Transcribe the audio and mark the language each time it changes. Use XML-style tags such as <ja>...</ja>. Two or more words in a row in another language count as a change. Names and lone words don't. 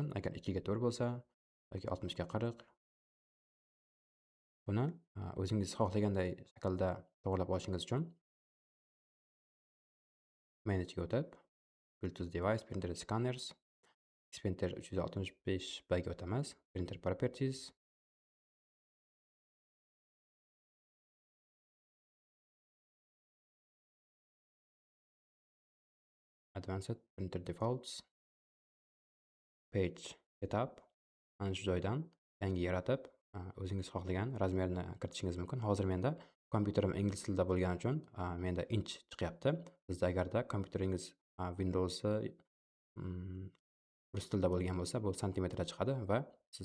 <uz>Agar 2 ga 4 bo'lsa yoki 60 ga 40 buni o'zingiz xohlaganday shaklda to'g'irlab olishingiz uchun Manage ga o'tib,</uz> <en>Bluetooth device, printer scanners,</en> <uz>Xprinter 365B ga o'tamiz.</uz> <en>Printer properties, Advanced printer defaults, page setup.</en> <uz>Mana shu joydan yangi yaratib, o'zingiz xohlagan razmerni kiritishingiz mumkin. Hozir menda kompyuterim ingliz tilida bo'lgani uchun menda inch chiqyapti. Sizda agarda kompyuteringiz Windows rus tilida bo'lgan bo'lsa, bu santimetrda chiqadi va siz</uz>